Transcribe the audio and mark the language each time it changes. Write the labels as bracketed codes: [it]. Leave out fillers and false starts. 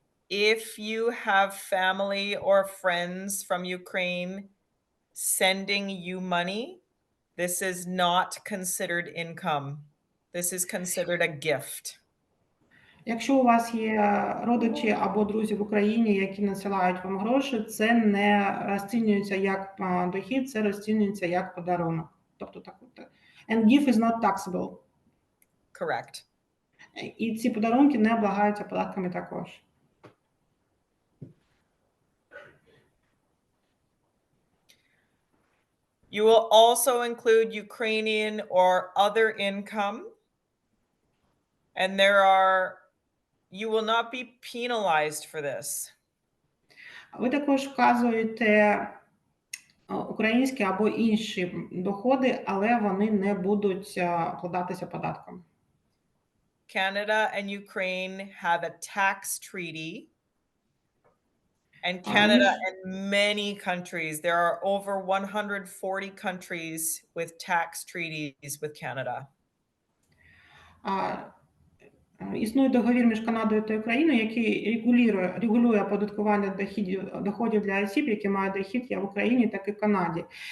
[en] If you have family or friends from Ukraine sending you money, this is not considered income. This is considered a gift. [uk] Якщо у вас є родичі або друзі в Україні, які надсилають вам гроші, це не розцінюється як дохід, це розцінюється як подарунок. Тобто так. [en] And gift is not taxable. Correct. [uk] І ці подарунки не облагаються податками також. [en] You will also include Ukrainian or other income. And you will not be penalized for this. [uk] Ви також вказуєте українські або інші доходи, але вони не будуть обкладатися податком. [en] Canada and Ukraine have a tax treaty. And Canada and many countries, there are over 140 countries with tax treaties with Canada. [uk] Існує договір між Канадою та Україною, який регулює оподаткування доходів для осіб, які мають дохід як в Україні, так і в Канаді.